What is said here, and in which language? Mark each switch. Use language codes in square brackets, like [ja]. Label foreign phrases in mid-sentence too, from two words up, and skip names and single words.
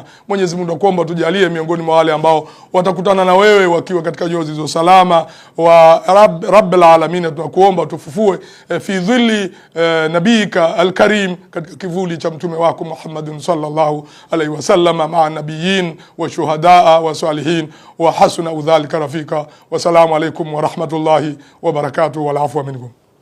[sw] Mwenyezi Mungu nakuomba tujalie miongoni mwa wale ambao watakutana na wewe wakiwa katika nyoyo zilizo salama. [ar] ورب العالمين, [sw] tunakuomba tufufue [ar] في ظل نبيك الكريم, [sw] katika kivuli cha mtume wako [ar] محمد صلى الله عليه وسلم, مع النبيين والشهداء والصالحين وحسن أولئك رفيقا. والسلام عليكم ورحمة الله وبركاته والعفو منكم.